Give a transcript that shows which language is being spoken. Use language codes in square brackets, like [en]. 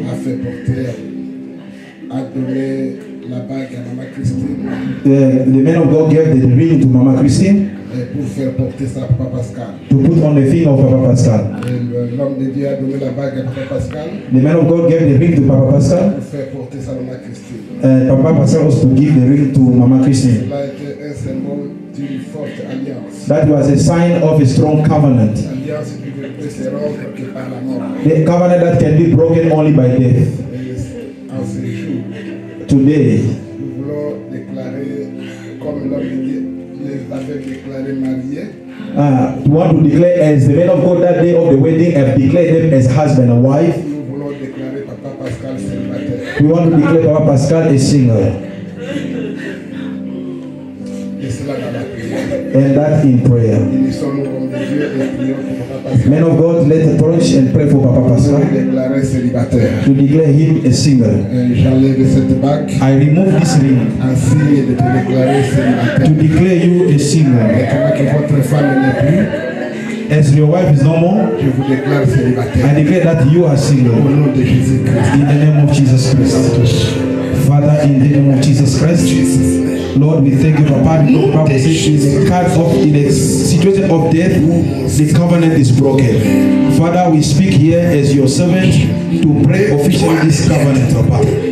[fr] a fait porter, a donné la bague à Maman Christine. [en] The man of God gave the ring to Mama Christine [fr] Pour faire porter ça à Papa Pascal. [en] to put on the finger of Papa Pascal. [fr] L'homme de Dieu a donné la bague à Papa Pascal. [en] The man of God gave the ring to Papa Pascal. [fr] Pour faire porter ça à Maman Christine. [en] Papa Pascal was to give the ring to Mama Christine. [fr] Cela a été un symbole d'une forte alliance. [en] That was a sign of a strong covenant. [fr] Alliance qui ne peut se rompre que par la mort. [en] The covenant that can be broken only by death. [fr] En ce jour, [en] Today, [fr] nous voulons déclarer, comme l'homme de Dieu les avait déclarés mariés, [en] we want to declare, as the men of God that day of the wedding have declared them as husband and wife. [fr] nous voulons déclarer Papa Pascal célibataire. [en] We want to declare Papa Pascal a single. [fr] Et cela dans la prière. [en] And that in prayer. [fr] Unissons-nous comme de Dieu et prions pour Papa Pascal. [en] Men of God, let the church and pray for Papa Pascal. [fr] Déclarer célibataire. [en] To declare him a single. [fr] J'enlève cette bague. [en] I remove this ring. [fr] En signe de te déclarer célibataire. [en] To declare you a single. [fr] Et comment que votre femme n'est plus, [en] as your wife is no more, [fr] je vous déclare célibataire. [en] I declare that you are single. [fr] Au nom de Jésus-Christ. [en] In the name of Jesus Christ. Father, in the name of Jesus Christ. Lord, we thank you, Papa. The Bible says in the situation of death, the covenant is broken. Father, we speak here as your servant to pray officially this covenant, Papa.